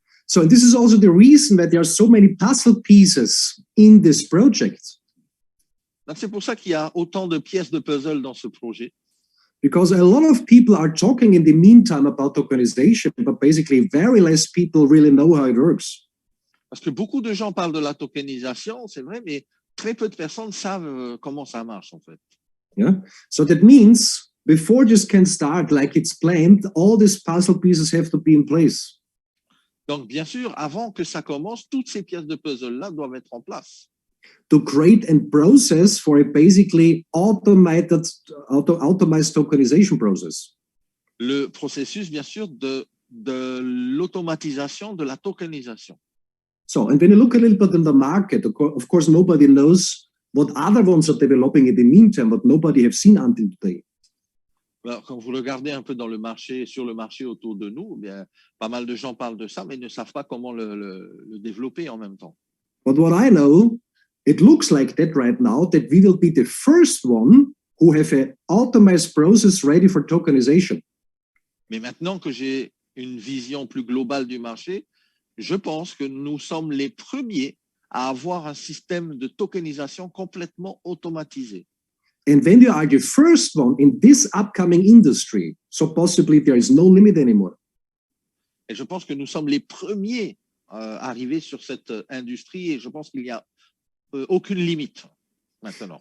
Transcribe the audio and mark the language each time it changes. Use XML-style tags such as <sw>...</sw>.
<en>So and this is also the reason that there are so many puzzle pieces in this project.</en> <fr>Donc, c'est pour ça qu'il y a autant de pièces de puzzle dans ce projet.</fr> <en>Because a lot of people are talking in the meantime about tokenization, but basically very less people really know how it works.</en> <fr>Parce que beaucoup de gens parlent de la tokenisation, c'est vrai, mais très peu de personnes savent comment ça marche, en fait.</fr> <en>Yeah. So that means before this can start like it's planned, all these puzzle pieces have to be in place.</en> <fr>Donc, bien sûr, avant que ça commence, toutes ces pièces de puzzle-là doivent être en place.</fr> <en>To create and process for a basically automated, automized tokenization process.</en> <fr>Le processus, bien sûr, de l'automatisation de la tokenisation.</fr> <en>So, and when you look a little bit in the market, of course, nobody knows what other ones are developing in the meantime, but nobody have seen until today.</en> <fr>Alors, quand vous regardez un peu dans le marché, sur le marché autour de nous, eh bien, pas mal de gens parlent de ça, mais ne savent pas comment le développer en même temps.</fr> <en>But what I know, it looks like that right now, that we will be the first one who have an automized process ready for tokenization.</en> <fr>Mais maintenant que j'ai une vision plus globale du marché, je pense que nous sommes les premiers à avoir un système de tokenisation complètement automatisé.</fr> <en>And when you are the first one in this upcoming industry, so possibly there is no limit anymore.</en> <fr>Et je pense que nous sommes les premiers arrivés sur cette industrie et je pense qu'il n'y a aucune limite maintenant.</fr>